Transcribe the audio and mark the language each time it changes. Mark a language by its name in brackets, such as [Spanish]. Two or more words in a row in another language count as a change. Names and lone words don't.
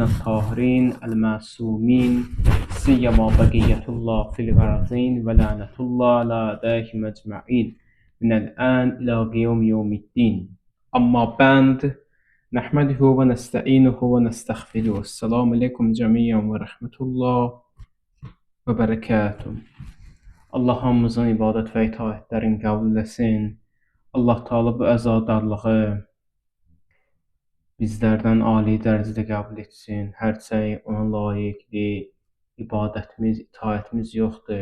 [Arabic] الطاهرين المعصومين سيما بقية الله في الأرضين ولعنة الله على أعدائهم أجمعين من الآن إلى يوم الدين أما بعد نحمده ونستعينه ونستغفره السلام عليكم جميعا ورحمة الله وبركاته [Azerbaijani] Allah'ımızın ibadət və itaətlərin qəbul etsin. Allah Taala bu əzadarlığı bizlərdən ali dərəcədə qəbul etsin. Hərçənd ona layiqli ibadətimiz, itaətimiz yoxdur.